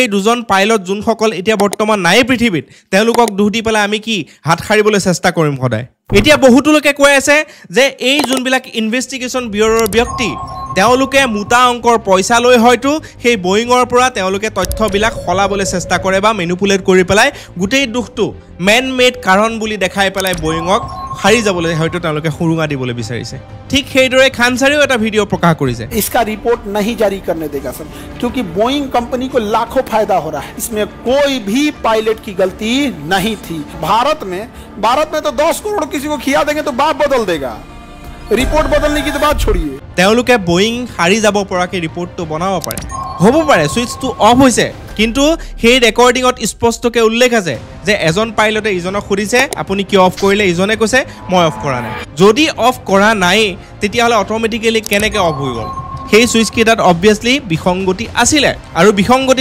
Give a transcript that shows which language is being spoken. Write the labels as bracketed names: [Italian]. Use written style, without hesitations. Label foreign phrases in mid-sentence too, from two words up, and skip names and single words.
[Assamese] দুজন পাইলট যোনসকল এতিয়া বৰ্তমান নাই পৃথিৱীত তেওঁলোকক দুখ দি পেলাই আমি কি হাত সাৰিবলৈ চেষ্টা কৰিম সদায় এতিয়া বহুতো লোকে কৈ আছে যে এই যোনবিলাক [English] investigation bureau [Assamese] ব্যক্তি তেওঁলোকে মোটা অংকৰ পইচা লৈ হয়তো সেই বয়িংৰ পৰা তেওঁলোকে তথ্যবিলাক সলাবলৈ চেষ্টা কৰে বা মেনিপুলেট কৰি পেলাই গোটেই দুখটো [English] man made [Assamese] কাৰণ বুলি দেখাই পেলাই বয়িংক হাৰি যাবলৈ হয়তো তেওঁলোকে সুৰুঙা দিবলৈ বিচাৰিছে ঠিক সেইদৰে খানসাৰেও এটা ভিডিও প্ৰকাশ কৰিছে [Hindi] इसका रिपोर्ट नहीं जारी करने देगा सर क्योंकि बोइंग कंपनी को लाखों फायदा हो रहा है इसमें कोई भी पायलट की गलती नहीं थी भारत में तो 10 करोड़ किसी को खिया देंगे तो बाप बदल देगा रिपोर्ट बदलने की तो बात छोड़िए [Assamese] তেওঁলোকে বয়িং হাৰি যাব পৰাকে ৰিপৰ্টটো বনাব পাৰে হ'ব পাৰে সুইচটো অফ হৈছে কিন্তু সেই ৰেকৰ্ডিংত স্পষ্টকৈ উল্লেখ আছে যে এজন পাইলটে ইজনক সুধিছে আপুনি কি অফ কৰিলে ইজনে কৈছে মই অফ কৰা নাই যদি অফ কৰা নাই তেতিয়াহলে অটোমেটিক্যালি কেনেকৈ অফ হৈ গ'ল সেই সুইচ কেইটাত অবভিয়াসলি বিসংগতি আছিল আৰু বিসংগতি